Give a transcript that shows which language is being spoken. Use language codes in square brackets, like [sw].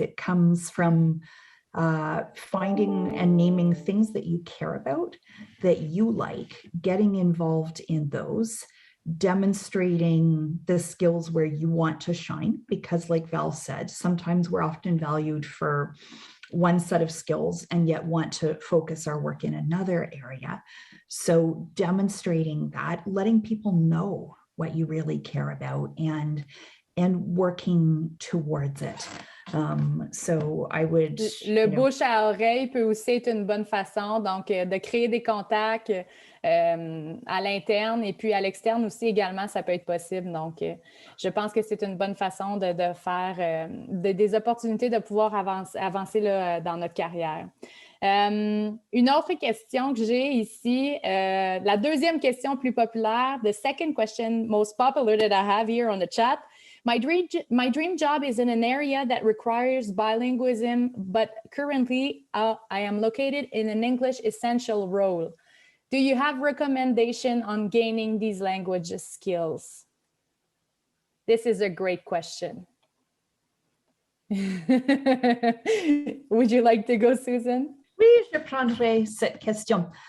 [en] It comes from finding and naming things that you care about, that you like, getting involved in those, demonstrating the skills where you want to shine, because like Val said, sometimes we're often valued for one set of skills and yet want to focus our work in another area. So demonstrating that, letting people know what you really care about and working towards it. So I would, [fr] le bouche à oreille peut aussi être une bonne façon, donc de créer des contacts à l'interne et puis à l'externe aussi également, ça peut être possible. Donc, je pense que c'est une bonne façon de faire des opportunités de pouvoir avancer là, dans notre carrière. Une autre question que j'ai ici, la deuxième question plus populaire, [en] the second question most popular that I have here on the chat. My dream job is in an area that requires bilingualism, but currently I am located in an English essential role. Do you have recommendation on gaining these language skills? This is a great question. Would you like to go, Susan? [fr] Oui, je prendrai cette question.